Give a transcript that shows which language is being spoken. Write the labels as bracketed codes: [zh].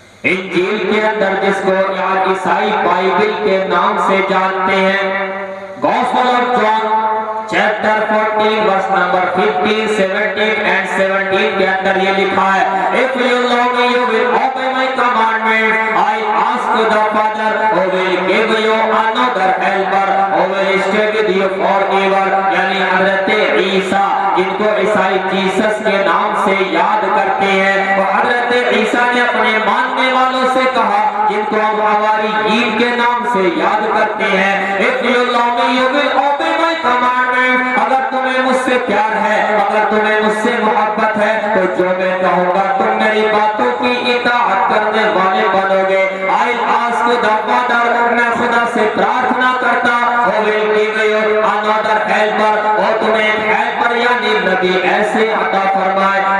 [ur] انجیل کے اندر جس کو یہاں عیسائی بائبل کے نام سے جانتے ہیں, gospel of John chapter 14 verse number 15, 17 and 17 کے اندر یہ لکھا ہے [en] If you love me you will obey my commandments. I ask the Father who will give you another helper who will stay with you forever. [ur] یعنی حضرت عیسیٰ جن کو عیسائی Jesus کے نام سے یاد کرتے ہیں, وہ حضرت عیسیٰ نے اپنے ماننے والوں سے کہا جن کو ہم حواریین کے نام سے یاد کرتے ہیں [en] If you love me you will obey my commandments. [ur] اگر تمہیں مجھ سے پیار ہے, اگر تمہیں مجھ سے محبت ہے تو جو میں کہوں گا تم میری باتوں کی اطاعت کرنے والے بنو گے. [en] I'll ask the Father, [ur] میں خدا سے پرارتھنا کرتا [en] who will give you another helper. [ur] وہ تمہیں ایک helper یعنی نبی ایسے عطا فرمائے.